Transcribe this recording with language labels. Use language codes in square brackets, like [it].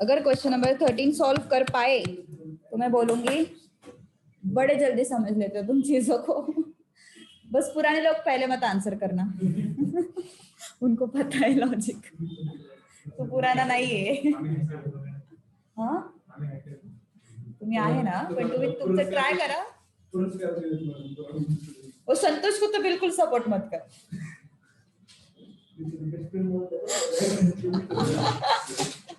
[hi] अगर question number 13 solve कर पाए तो मैं बोलूंगी बड़े जल्दी समझ लेते हो तुम चीजों को। बस पुराने लोग पहले मत आंसर करना। उनको पता है लॉजिक, तो पुराना नहीं है। [mr] हाँ तुम्ही आहे ना, पण तुम्ही तुमचं ट्राय करा। [hi] और संतोष को तो बिल्कुल सपोर्ट मत कर।